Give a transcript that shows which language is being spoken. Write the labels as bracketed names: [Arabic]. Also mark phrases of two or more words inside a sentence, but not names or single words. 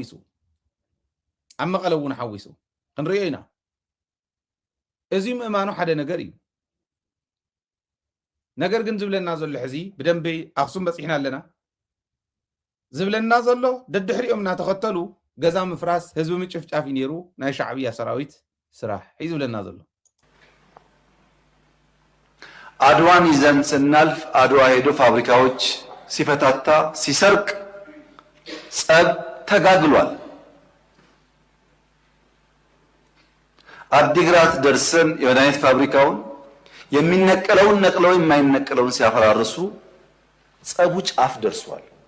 [Tigrinya] ሓዊሱ ክንሪኦ ኢና። እዚ ምእማኑ ሓደ ነገር እዩ። ነገር ግን ዝብለና ዘሎ ሕዚ ብደንቢ አክሱም በፂሕና ኣለና ዝብለና ዘሎ ደድሕሪኦም እናተኸተሉ ገዛ ምፍራስ ህዝቢ ምጭፍጫፍ ነይሩ ናይ ሻዕብያ ሰራዊት ስራሕ እዩ ዝብለና ዘሎ። [Amharic] አድዋን ይዘን ስናልፍ አድዋ ሄዶ ፋብሪካዎች ሲፈታታ ሲሰርቅ ጸብ ተጋግሏል። አዲግራት ደርሰን የመድኃኒት ፋብሪካውን የሚነቀለውን ነቅለው የማይነቀለውን ሲያፈራርሱ ጸቡ ጫፍ ደርሷል።